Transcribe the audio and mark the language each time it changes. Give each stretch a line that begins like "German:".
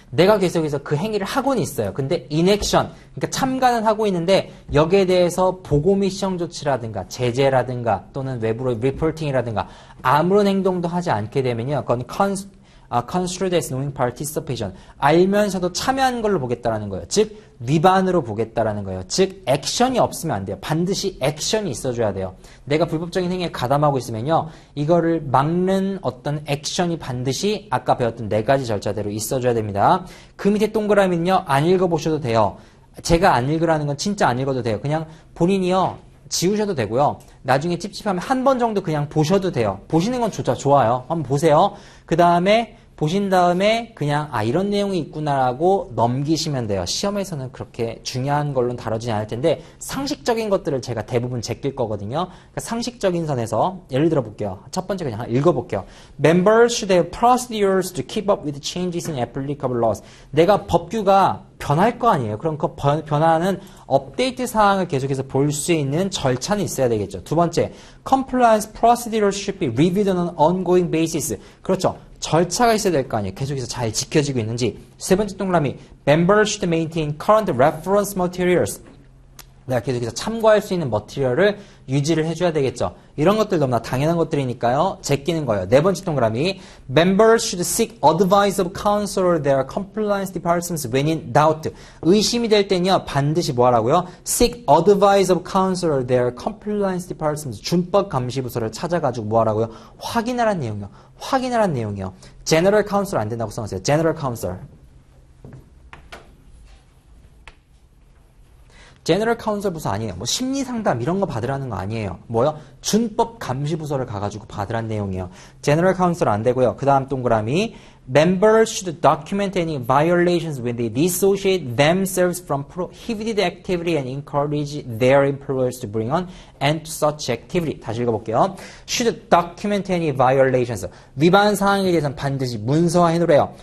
Korean: 내가 계속해서 그 행위를 하고는 있어요. 근데 inaction, 그러니까 참가는 하고 있는데 여기에 대해서 보고 및 시정 조치라든가 제재라든가 또는 외부로 리포팅이라든가 아무런 행동도 하지 않게 되면요.
English: 그건 construed as knowing participation.
Korean: 알면서도 참여한 걸로 보겠다라는 거예요. 즉 위반으로 보겠다라는 거예요. 즉 액션이 없으면 안 돼요. 반드시 액션이 있어줘야 돼요. 내가 불법적인 행위에 가담하고 있으면요. 이거를 막는 어떤 액션이 반드시 아까 배웠던 4가지 절차대로 있어줘야 됩니다. 그 밑에 동그라미는요. 안 읽어보셔도 돼요. 제가 안 읽으라는 건 진짜 안 읽어도 돼요. 그냥 본인이요. 지우셔도 되고요. 나중에 찝찝하면 한 번 정도 그냥 보셔도 돼요. 보시는 건 좋아요. 한번 보세요. 그 다음에 보신 다음에 그냥 이런 내용이 있구나라고 넘기시면 돼요. 시험에서는 그렇게 중요한 걸로는 다뤄지지 않을 텐데 상식적인 것들을 제가 대부분 제낄 거거든요. 그러니까 상식적인 선에서 예를 들어 볼게요. 첫 번째 그냥 읽어볼게요.
English: Members should have procedures to keep up with changes in applicable laws.
Korean: 내가 법규가 변할 거 아니에요. 그럼 그 변화는 업데이트 사항을 계속해서 볼 수 있는 절차는 있어야 되겠죠. 두 번째,
English: compliance procedures should be reviewed on an ongoing basis.
Korean: 그렇죠. 절차가 있어야 될 거 아니에요. 계속해서 잘 지켜지고 있는지. 세 번째 동그라미,
English: members should maintain current reference materials.
Korean: 내가 계속해서 참고할 수 있는 머티리얼을 유지를 해줘야 되겠죠. 이런 것들 너무나 당연한 것들이니까요. 제끼는 거예요. 네 번째 동그라미,
English: members should seek advice of counsel or their compliance departments when in doubt.
Korean: 의심이 될 때는요. 반드시 뭐 하라고요?
English: seek advice of counsel or their compliance departments.
Korean: 준법 감시부서를 찾아가지고 뭐 하라고요? 확인하라는 내용이요. 확인하라는 내용이요. general counsel 안 된다고 써놓으세요.
English: general counsel.
Korean: 제너럴 카운슬 부서 아니에요. 뭐 심리 상담 이런 거 받으라는 거 아니에요. 뭐요? 준법 감시 부서를 가가지고 받으라는 내용이에요. 제너럴 카운슬 안 되고요. 그 다음 동그라미,
English: members should document any violations when they dissociate themselves from prohibited activity and encourage their employers to bring on and to such activity.
Korean: 다시 읽어볼게요.
English: should document any violations.
Korean: 위반 사항에 대해서는 반드시 문서화해 놓으래요.